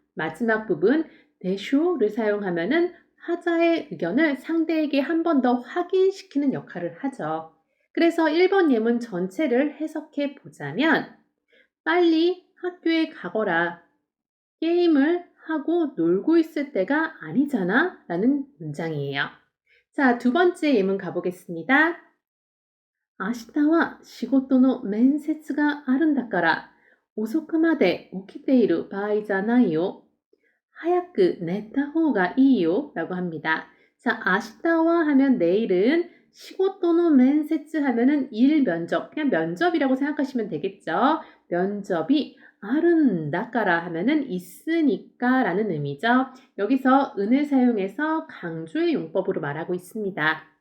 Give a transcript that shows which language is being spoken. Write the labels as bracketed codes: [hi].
[ko] 마지막 부분 대쇼를 사용하면은 하자의 의견을 상대에게 한 번 더 확인시키는 역할을 하죠. 그래서 1번 예문 전체를 해석해 보자면 빨리 학교에 가거라. 게임을 하고 놀고 있을 때가 아니잖아 라는 문장이에요. 자, 두 번째 예문 가보겠습니다. [ja] 明日は仕事の面接があるんだから遅くまで起きている場合じゃないよ. 早く寝た方がいいよ [ko] 라고 합니다. 자, 아시다와 하면 내일은 시고토노 면세츠 하면은 일 면접, 그냥 면접이라고 생각하시면 되겠죠. 면접이 아른다까라 하면은 있으니까 라는 의미죠. 여기서 은을 사용해서 강조의 용법으로 말하고 있습니다.